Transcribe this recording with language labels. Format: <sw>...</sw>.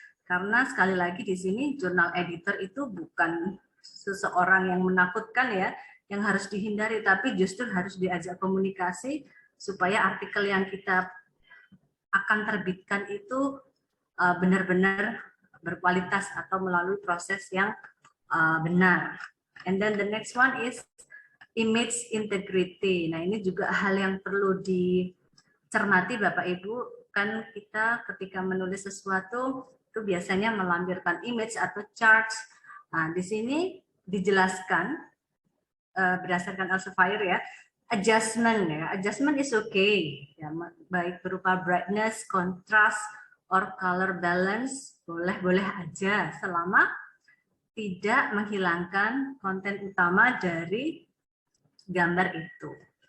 <id>Karena sekali lagi di sini jurnal editor itu bukan seseorang yang menakutkan ya, yang harus dihindari, tapi justru harus diajak komunikasi supaya artikel yang kita akan terbitkan itu benar-benar berkualitas atau melalui proses yang benar.</id> <en>And then the next one is image integrity.</en> <id>Nah, ini juga hal yang perlu dicermati Bapak Ibu. Kan kita ketika menulis sesuatu itu biasanya melampirkan image atau charts. Nah, di sini dijelaskan berdasarkan Elsevier ya,</id> <en>adjustment is okay</en> <id>ya, baik berupa brightness, contrast, or color balance boleh aja selama tidak menghilangkan konten utama dari gambar itu.</id>